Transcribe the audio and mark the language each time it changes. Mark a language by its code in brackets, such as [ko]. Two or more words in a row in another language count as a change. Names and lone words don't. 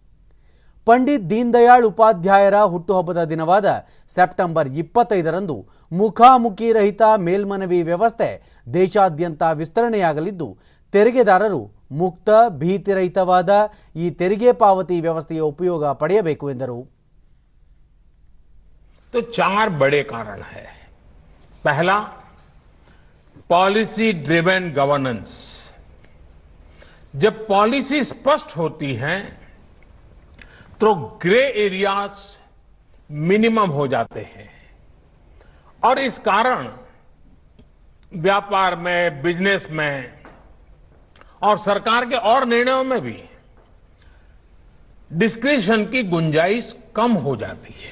[kn] ಪಂಡಿತ್ ದೀನ್ ದಯಾಳ್ ಉಪಾಧ್ಯಾಯರ ಹುಟ್ಟುಹಬ್ಬದ ದಿನವಾದ ಸೆಪ್ಟೆಂಬರ್ 25ರಂದು ಮುಖಾಮುಖಿ ರಹಿತ ಮೇಲ್ಮನವಿ ವ್ಯವಸ್ಥೆ ದೇಶಾದ್ಯಂತ ವಿಸ್ತರಣೆಯಾಗಲಿದ್ದು, ತೆರಿಗೆದಾರರು ಮುಕ್ತ, ಭೀತಿರಹಿತವಾದ ಈ ತೆರಿಗೆ ಪಾವತಿ ವ್ಯವಸ್ಥೆಯ ಉಪಯೋಗ ಪಡೆಯಬೇಕು ಎಂದರು. [hi] तो 4 बड़े कारण है. पहला, [en] policy driven governance. [hi] जब पॉलिसी स्पष्ट होती है तो [en] grey areas minimum [hi] हो जाते हैं और इस कारण व्यापार में, बिजनेस में और सरकार के और निर्णयों में भी डिस्क्रिशन की गुंजाइश कम हो जाती है.